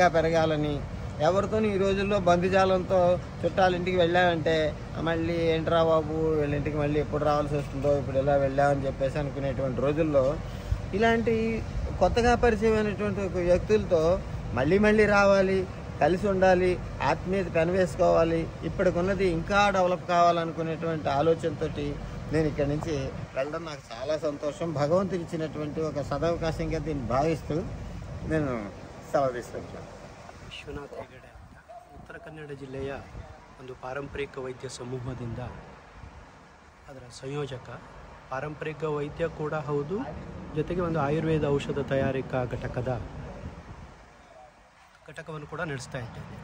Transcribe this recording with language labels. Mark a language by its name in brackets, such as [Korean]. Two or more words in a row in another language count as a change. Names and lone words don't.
[Telugu] పెరగాలని, ఎవరితో ఈ రోజుల్లో బంధుజాలంతో చుట్టాలింటికి వెళ్ళామంటే మళ్ళీ ఏంట్రా బాబు వీళ్ళింటికి మళ్ళీ ఎప్పుడు రావాల్సి వస్తుందో, ఇప్పుడు ఇలా వెళ్ళామని చెప్పేసి అనుకునేటువంటి రోజుల్లో ఇలాంటి కొత్తగా పరిచయమైనటువంటి వ్యక్తులతో మళ్ళీ రావాలి, కలిసి ఉండాలి, ఆత్మీయత పెనవేసుకోవాలి, ఇప్పటికున్నది ఇంకా డెవలప్ కావాలనుకునేటువంటి ఆలోచనతో నేను ఇక్కడి నుంచి వెళ్ళడం నాకు చాలా సంతోషం. భగవంతుడు ఇచ్చినటువంటి ఒక సదవకాశంగా దీన్ని భావిస్తూ నేను సెలవు తీసుకుంటాను. [Kannada] ವಿಶ್ವನಾಥ್ ಹೆಗಡೆ ಅಂತ ಉತ್ತರ ಕನ್ನಡ ಜಿಲ್ಲೆಯ ಒಂದು ಪಾರಂಪರಿಕ ವೈದ್ಯ ಸಮೂಹದಿಂದ ಅದರ ಸಂಯೋಜಕ, ಪಾರಂಪರಿಕ ವೈದ್ಯ ಕೂಡ ಹೌದು, ಜೊತೆಗೆ ಒಂದು ಆಯುರ್ವೇದ ಔಷಧ ತಯಾರಿಕಾ ಘಟಕವನ್ನು ಕೂಡ ನಡೆಸ್ತಾ ಇದ್ದೇನೆ.